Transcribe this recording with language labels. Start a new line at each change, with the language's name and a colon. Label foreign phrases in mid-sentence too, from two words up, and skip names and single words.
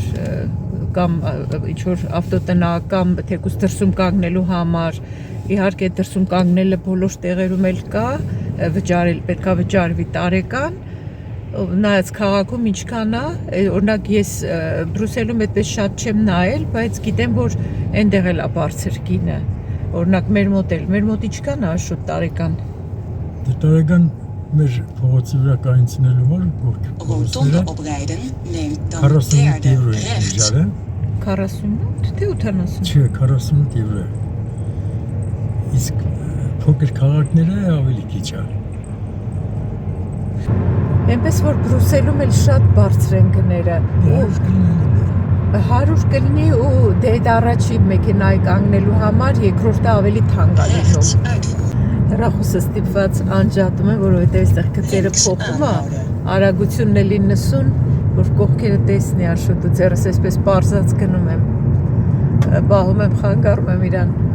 Armenian: կամ ինչ-որ ավտոտնա կամ թեկուզ դրսում կանգնելու համար, իհարկե դրսում կանգնելը բոլոր տեղերում էլ կա, պետքա վճարվի տարեկան, նայած քաղաքում ինչքան է, օրինակ ես Բրուսելում այդպես շատ չեմ նայել, բայց գիտեմ, որ այնտեղ էլ է բարձր գինը, օրինակ մեր մոտ ինչքան է շուտ տարեկան։ Դե տարեկան մեր փողոցի վրա կայացնելու համար
Dutch: Rotonde oprijden, neem dan
Armenian: 48
Dutch: derde
Armenian: եվրո է
Dutch: rechts.
Armenian: վճարը։ 48 թե 80։ Չէ, 48 եվրո։ Իսկ փոքր քաղաքները ավելի քիչ է։ Այնպես որ Բրուսելում էլ շատ բարձր են գները։ 100 կլինի ու դե այդ առաջի մեքենայի կանգնելու համար երկրորդը ավելի թանկ է լինում։ Հեռախոսը ստիպված անջատում եմ, որովհետև այստեղ գծերը փոխում է, արագությունն էլի 90, որ կողքերը տեսնի աշուտ ու ձեռս այսպես պարզած գնում եմ, բահում եմ, խանգարում եմ իրան։